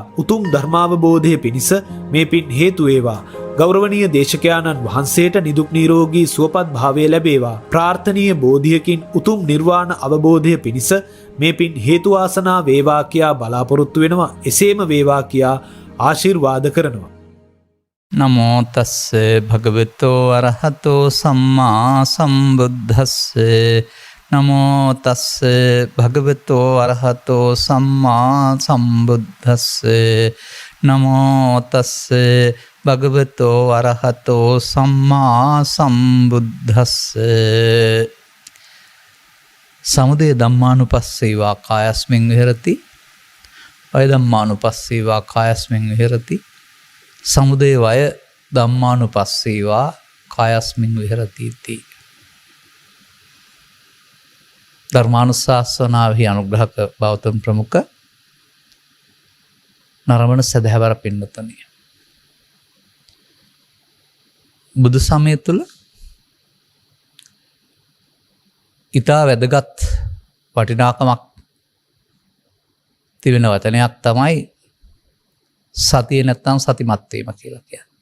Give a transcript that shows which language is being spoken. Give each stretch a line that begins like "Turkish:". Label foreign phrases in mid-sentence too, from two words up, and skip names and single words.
Sinhala: උතුම් ධර්මාවබෝධය පිණිස මේ පින් හේතු වේවා. ගෞරවනීය දේශකයාණන් වහන්සේට නිදුක් නිරෝගී සුවපත් භාවය ලැබේවා. ප්‍රාර්ථනීය බෝධියකින් උතුම් නිර්වාණ අවබෝධය පිණිස මේ පින් හේතු වාසනා වේවා කියා බලාපොරොත්තු වෙනවා. එසේම වේවා කියා ආශිර්වාද කරනවා.
Pali: නමෝ තස්ස භගවතෝ අරහතෝ සම්මා සම්බුද්දස්ස. නමෝ තස්ස භගවතෝ අරහතෝ සම්මා සම්බුද්දස්ස. නමෝ තස්ස භගවතෝ අරහතෝ සම්මා සම්බුද්දස්ස. සමුදය ධම්මානුපස්සීවා කායස්මින් විහෙරති. වය ධම්මානුපස්සීවා කායස්මින් විහෙරති. සමුදය වය ධම්මානුපස්සීවා කායස්මින් විහෙරති इति.
Sinhala: ධර්මානුශාසනාවෙහි අනුග්‍රහක බෞද්ධ ප්‍රමුඛ නරඹන සදහැවර පින්නතනිය. බුදු සමය තුළ ඉතා වැදගත් වටිනාකමක් තිබෙන වචනයක් තමයි සතිය නැත්තම් සතිමත් වීම කියලා කියන්නේ.